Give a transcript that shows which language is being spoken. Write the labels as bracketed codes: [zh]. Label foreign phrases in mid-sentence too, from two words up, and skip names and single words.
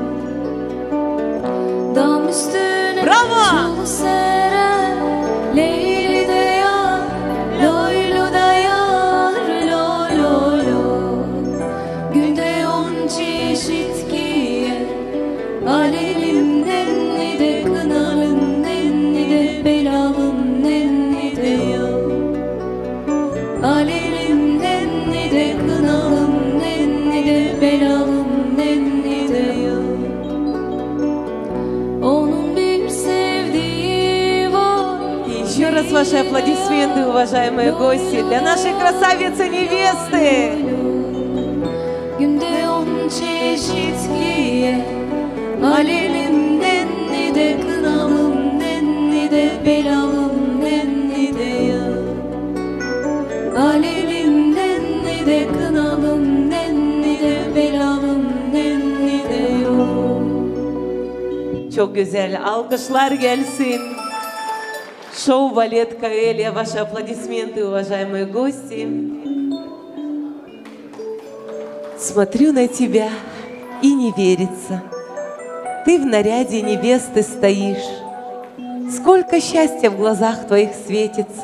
[tr] Dam üstüne çul sere Leyli de yar Loylu da yar Lo lo lo Günde on çeşit giyer Alelim nenni de kınalım nenni de belalım nenni de yar. Alelim nenni de kınalım nenni de belalım nenni de yar. Onun bir sevdiği var. [ru] Еще раз ваши аплодисменты, уважаемые гости, для нашей красавицы-невесты. [tr] Günde on çeşit giyer Alelim nenni de kınalım nenni de belalım nenni de yar. Alelim nenni de kınalım nenni de belalım nenni de yar. Çok güzel. Alkışlar gelsin. [ru] Шоу-балет «Каэлия». Ваши аплодисменты, уважаемые гости. Смотрю на тебя и не верится. Ты в наряде невесты стоишь. Сколько счастья в глазах твоих светится.